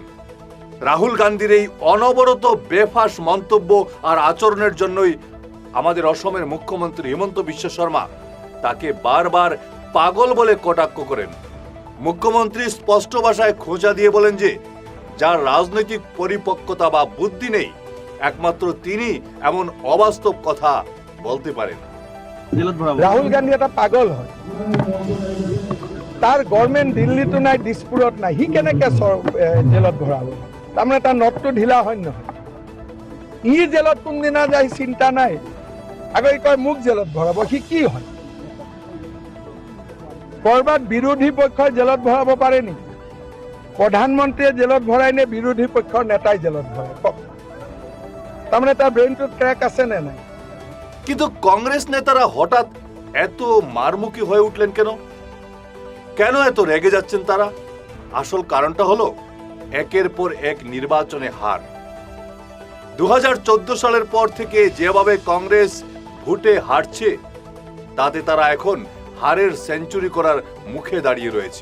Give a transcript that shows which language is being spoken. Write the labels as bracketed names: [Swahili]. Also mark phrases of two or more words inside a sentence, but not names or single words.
[Bangla] রাহুল গান্ধীর এই অনবরত বেফাঁস মন্তব্য আর আচরণের জন্যই আমাদের অসমের মুখ্যমন্ত্রী হিমন্ত বিশ্ব শর্মা তাকে বারবার পাগল বলে কটাক্ষ করেন। মুখ্যমন্ত্রী স্পষ্ট ভাষায় খোঁচা দিয়ে বলেন যে যার রাজনৈতিক পরিপক্কতা বা বুদ্ধি নেই, একমাত্র তিনি এমন অবাস্তব কথা বলতে পারেন। [Assamese] রাহুল গান্ধী এটা পাগল হয়, তাৰ গভৰ্ণমেণ্ট দিল্লীতো নাই, দিছপুৰত নাই, সি কেনেকে জেলত ভৰাব? তাৰমানে তাৰ নটটো ঢিলা হয় নহয়? ই জেলত কোনদিনা যায় চিন্তা নাই, আকৌ ই কয় মোক জেলত ভৰাব। সি কি হয়? কৰবাত বিৰোধী পক্ষই জেলত ভৰাব পাৰে নেকি? প্ৰধানমন্ত্ৰীয়ে জেলত ভৰাই নে বিৰোধী পক্ষৰ নেতাই জেলত ভৰাই? তাৰমানে তাৰ ব্ৰেইনটো ট্ৰেক আছে নে নাই? [Bangla] কিন্তু কংগ্রেস নেতারা হঠাৎ এত মারমুখী হয়ে উঠলেন কেন? কেন এত রেগে যাচ্ছেন তারা? আসল কারণটা হলো একের পর এক নির্বাচনে হার। 2014 সালের পর থেকে যেভাবে কংগ্রেস ভোটে হারছে তাতে তারা এখন হারের সেঞ্চুরি করার মুখে দাঁড়িয়ে রয়েছে।